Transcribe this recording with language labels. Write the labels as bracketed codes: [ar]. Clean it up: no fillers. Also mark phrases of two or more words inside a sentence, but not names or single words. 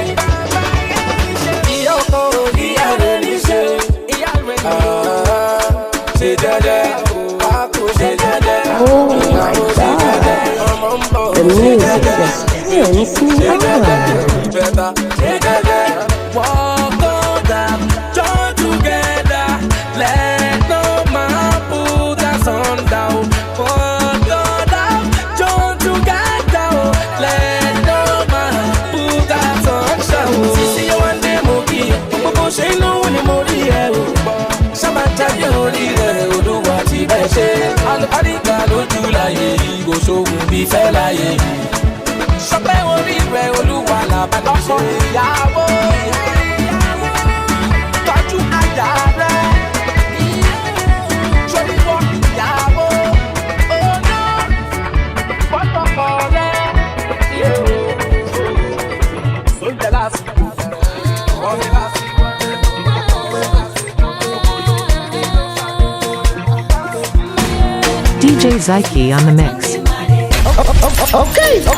[yo] Ìyá ọkọ, ìyá rẹ̀ ní ṣe. Ṣe jẹ́jẹ́, pákó ṣe jẹ́jẹ́. Ìyàwó ṣe jẹ́jẹ́, ọmọ ń bọ̀ ṣe jẹ́jẹ́. Ṣe jẹ́jẹ́, ìbẹ̀ta ṣe jẹ́jẹ́. [en] Walk on down, join together. Let no man put us on down. Walk on down, join together. Let no man put us on down. [yo] Sisi yo ande moki, gbogbo ṣe inú ni mo rí ẹ o. Sábà jáde orí rẹ̀ Olúwa ti bẹ̀ ṣe. Alùpàdìgbà lójú láyé yìí, kò sóhun bí fẹ́ láyé yìí. Sọpẹ́ orí rẹ̀ Olúwa làbàdàn ṣe. Ìyàwó tọ́jú àjà rẹ̀. Sórí wọ ìyàwó ọ̀nà pọ́tọ́kọ̀ rẹ̀. Sóúnjẹ lásìkò, ọ̀rẹ́ lásìkò. [en] DJ Zyke on the mix. Okay.